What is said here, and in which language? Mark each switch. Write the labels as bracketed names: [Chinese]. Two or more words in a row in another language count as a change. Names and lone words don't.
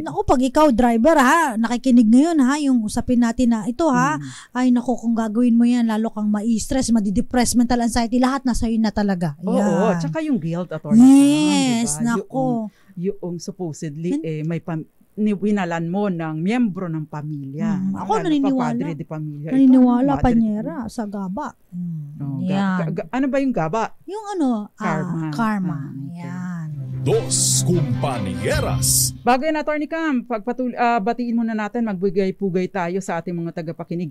[Filipino] Naku, pag ikaw driver nakikinig ngayon yung usapin natin na ito ay naku, kung gagawin mo yan, lalo kang ma-stress, madi-depress, [English] mental anxiety, [Filipino] lahat nasa iyo na talaga. Oo, tsaka yung guilt, Attorney Cam. Yes, diba? Naku. Yung supposedly, may winalan mo ng miyembro ng pamilya. Ako naniniwala. [Spanish] Padre de [Filipino] pamilya. Naniniwala, Panyera, sa gaba. Ano ba yung gaba? Yung karma. Yan. Dos Compañeras. Bago yan, Attorney Cam, batiin muna natin, magbigay-pugay tayo sa ating mga tagapakinig.